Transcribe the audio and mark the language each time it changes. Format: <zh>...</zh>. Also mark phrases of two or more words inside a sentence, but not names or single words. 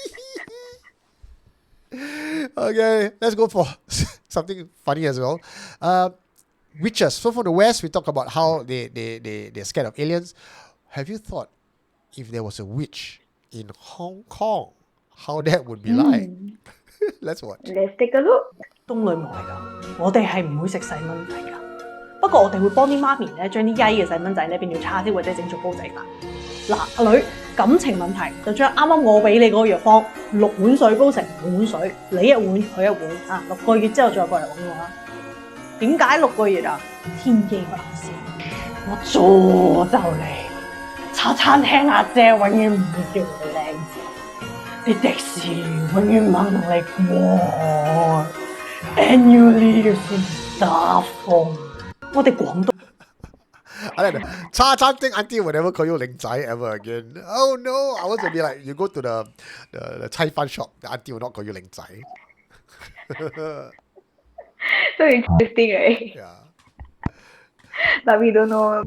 <en>Okay, let's go for something funny as well. Witches. So from the West, we talk about how they're scared of aliens. Have you thought if there was a witch in Hong Kong, how that would be like? Let's watch. Let's take a look.</en> <yue>冬女巫嚟㗎，我哋係唔會食細蚊仔㗎。不過我哋會幫啲媽咪咧，將啲曳嘅細蚊仔咧變條叉燒或者整做煲仔飯。嗱，阿女感情問題就將啱啱我俾你嗰個藥方6碗水煲成5碗水，你1碗佢1碗啊，6個月之後再過嚟揾我啦。點解6個月啊？天機不可泄，我詛咒你！茶餐廳阿姐永遠唔會叫你靚仔。啲的士永遠唔肯同你過 ，annually 嘅先打風。我哋廣東</yue> <en>I like that. Cha Chan auntie will never call you</en> <yue>靚仔</yue> <en>ever again. Oh no, I want to be like, you go to the Chai Fan shop, the auntie will not call you</en> <yue>靚仔.</yue> <en>So interesting, right? Yeah. But we don't know.</en>